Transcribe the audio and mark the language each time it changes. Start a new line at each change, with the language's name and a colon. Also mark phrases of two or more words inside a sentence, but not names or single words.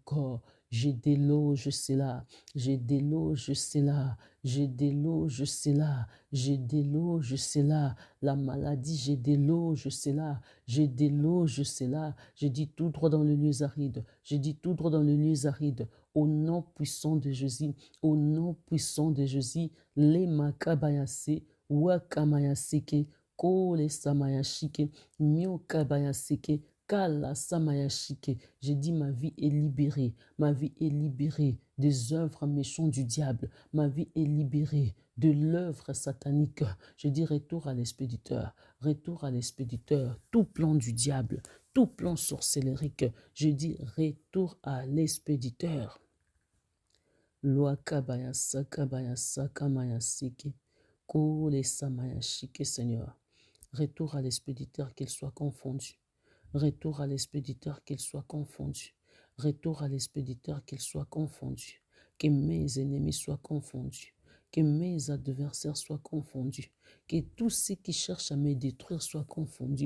French: corps, je déloge cela, je déloge cela, je déloge cela, je déloge cela, la maladie, je déloge cela, je déloge cela, je dis tout droit dans le lieu aride, je dis tout droit dans le lieu aride, au nom puissant de Jésus, au nom puissant de Jésus, les makabayase, wakamayaseke, kole samayashike, myokabayaseke, kala samayashike. J'ai dit ma vie est libérée, ma vie est libérée des œuvres méchantes du diable, ma vie est libérée de l'œuvre satanique. Je dis retour à l'expéditeur, retour à l'expéditeur, tout plan du diable, tout plan sorcellérique, je dis retour à l'expéditeur. Loi kabaya sakabaya sakamaya siki. Kole samaya shike, Seigneur. Retour à l'expéditeur, qu'il soit confondu. Retour à l'expéditeur, qu'il soit confondu. Retour à l'expéditeur, qu'il soit confondu. Que mes ennemis soient confondus. Que mes adversaires soient confondus. Que tous ceux qui cherchent à me détruire soient confondus.